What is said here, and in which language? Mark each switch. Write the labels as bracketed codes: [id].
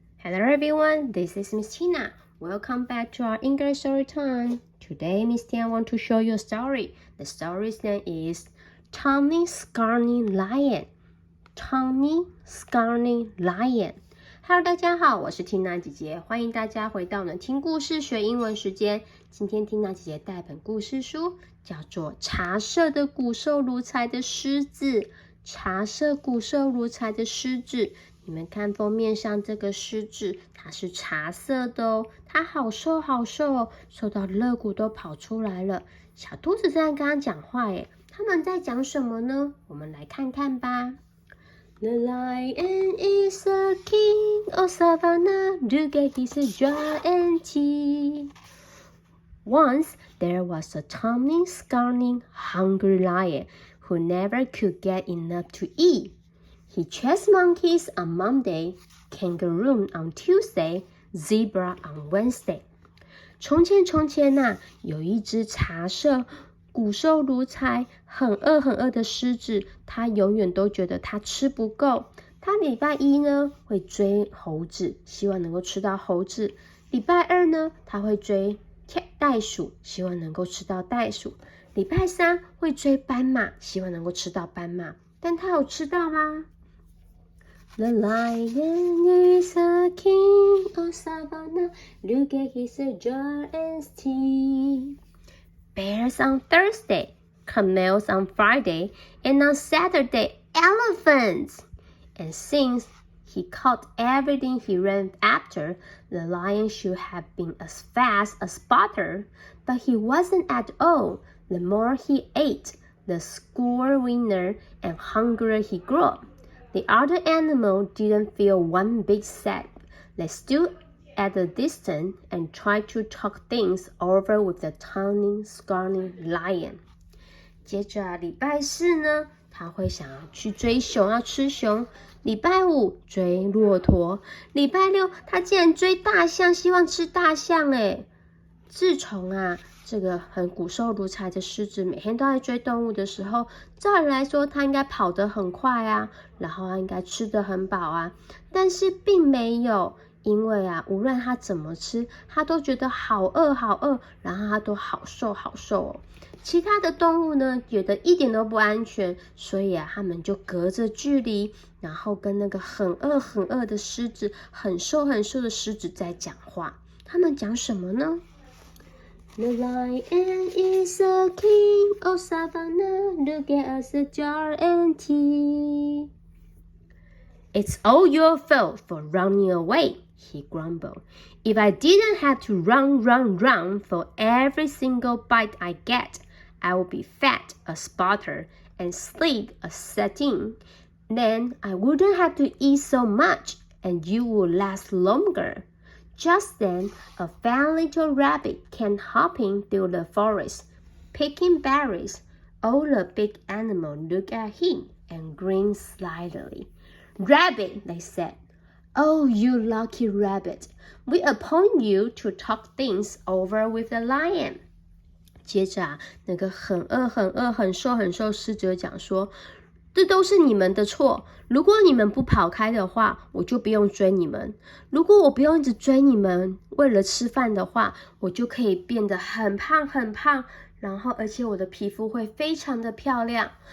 [en] Hello everyone, this is Ms.Tina. Welcome back to our English story time. Today, Ms.Tina want to show you a story. The story's name is Tawny Scrawny Lion. Tawny Scrawny Lion. [zh] Hello， 大家好，我是 Tina 姐姐，欢迎大家回到我们听故事学英文时间。今天 Tina 姐姐带本故事书，叫做《茶色的骨瘦如柴的狮子》。茶色骨瘦如柴的狮子，你们看封面上这个狮子，它是茶色的哦，它好瘦好瘦哦，瘦到肋骨都跑出来了。小兔子在跟它讲话耶，他们在讲什么呢？我们来看看吧。 [en] The lion is the king of Savanna. Look at his giant teeth. Once there was a tawny, scrawny, hungry lion who never could get enough to eat. He chased monkeys on Monday, kangaroo on Tuesday, zebra on Wednesday. [zh] 从前啊，有一只茶色骨瘦如柴、很饿的狮子，它永远都觉得它吃不够。它礼拜一呢会追猴子，希望能够吃到猴子；礼拜二呢，它会追袋鼠，希望能够吃到袋鼠；礼拜三会追斑马，希望能够吃到斑马。但它有吃到吗？ [en] The lion is a king of Savanna. Look at his giant teeth. Bears on Thursday, camels on Friday, and on Saturday, elephants. And since he caught everything he ran after, the lion should have been as fast as butter, but he wasn't at all. The more he ate, the score winner and hungrier he grew. The other animal didn't feel one bit sad. They stood at a distance and tried to talk things over with the tawny, scrawny lion. [zh] 接着礼拜四呢，他会想要去追熊，要吃熊。礼拜五追骆驼，礼拜六他竟然追大象，希望吃大象诶。自从啊这个很骨瘦如柴的狮子每天都在追动物的时候，照理来说它应该跑得很快啊，然后它应该吃得很饱啊，但是并没有，因为啊无论它怎么吃，它都觉得好饿，然后它都好瘦哦。其他的动物呢觉得一点都不安全，所以啊他们就隔着距离，然后跟那个很饿的狮子，很瘦的狮子在讲话。他们讲什么呢？ [en] The lion is a king of Savanna. Look at us, a giant teeth. It's all your fault for running away, he grumbled. If I didn't have to run for every single bite I get, I would be fat as butter and sleek as satin. Then I wouldn't have to eat so much, and you would last longer.Just then, a fat little rabbit came hopping through the forest, picking berries. All the big animals looked at him and grinned slyly. Rabbit, they said. Oh, you lucky rabbit. We appoint you to talk things over with the lion. [zh] 接着啊，那个很饿、很瘦狮子讲说，这都是你们的错。如果你们不跑开的话，我就不用追你们。如果我不用一直追你们，为了吃饭的话，我就可以变得很胖，然后而且我的皮肤会非常的漂亮。